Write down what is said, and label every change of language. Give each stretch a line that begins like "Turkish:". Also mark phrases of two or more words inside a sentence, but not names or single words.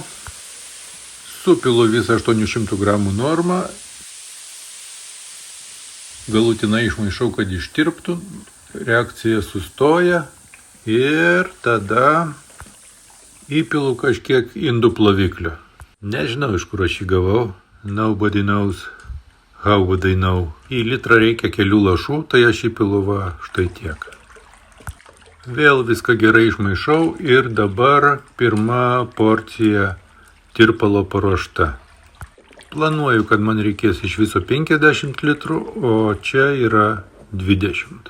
Lithuanian: Supilu visą 800 gramų normą. Galutinai išmaišau, kad ištirptų. Reakcija sustoja. Ir tada įpilu kažkiek indų ploviklio. Nežinau, iš kur aš jį gavau.
English: Nobody knows. How would I know?
Lithuanian: Į litrą reikia kelių lašų, tai aš įpilu va štai tiek. Vėl viską gerai išmaišau ir dabar pirma porcija tirpalo paruošta. Planuoju, kad man reikės iš viso 50 litrų, o čia yra 20.